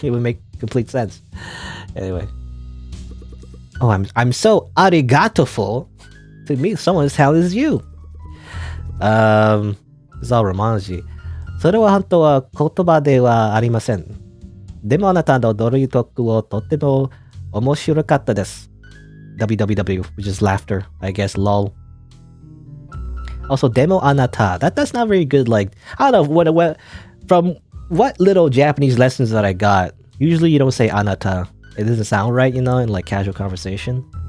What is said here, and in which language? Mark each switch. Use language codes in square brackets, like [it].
[en] It would make complete sense. Anyway. Oh, I'm so arigatoful to meet someone as talented as you. It's all Romanji. [ja] それは本当は言葉ではありません。でもあなたのドリトークをとっても面白かったです。 [en] www, which is laughter, I guess, lol. Also, [ja] demo anata. [en] That's not very good. Like, I don't know what from what little Japanese lessons that I got. Usually, you don't say anata. It doesn't sound right, you know, in like casual conversation.